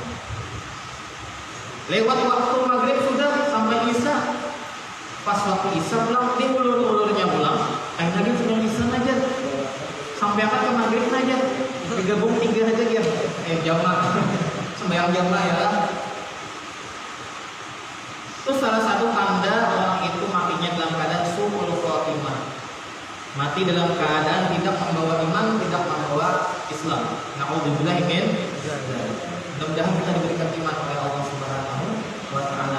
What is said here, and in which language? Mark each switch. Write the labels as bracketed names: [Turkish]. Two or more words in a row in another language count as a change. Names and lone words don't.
[Banjar] Lewat waktu maghrib sudah sampai isya, pas waktu isya pulang diulur-ulurnya pulang, kain lagi sudah isya aja, sampai akan ke maghrib aja. Digabung 3 aja dia, jamaah sembahyang jamaah ya. [Indonesian] Itu salah satu tanda orang itu matinya dalam keadaan su'ul khatimah, mati dalam keadaan tidak membawa iman, tidak membawa Islam. [Arabic] نعوذ بالله من ذلك. [Indonesian] Mudah-mudahan kita diberikan iman oleh Allah [Arabic] سبحانه وتعالى.